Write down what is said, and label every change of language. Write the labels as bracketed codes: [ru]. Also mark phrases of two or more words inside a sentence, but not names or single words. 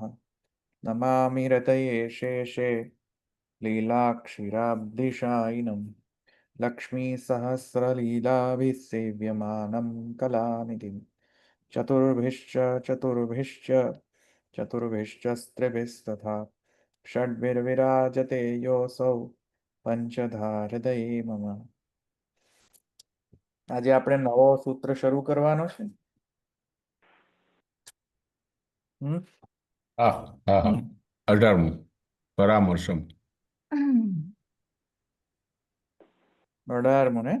[sa] नमामि हृदये शेषे लीलाक्षीराब्धिशायिनं लक्ष्मीसहस्रलीलाभिः सेव्यमानं कलानिधिं चतुर्भिश्च चतुर्भिश्च चतुर्भिश्च स्त्रिभिस्तथा षड्भिर्विराजते योऽसौ पंचधा हृदये मम। [gu] આજે આપણે નવો સૂત્ર શરૂ કરવાનો છે। હા હા હા 18મું પરામર્શમ 18મું ને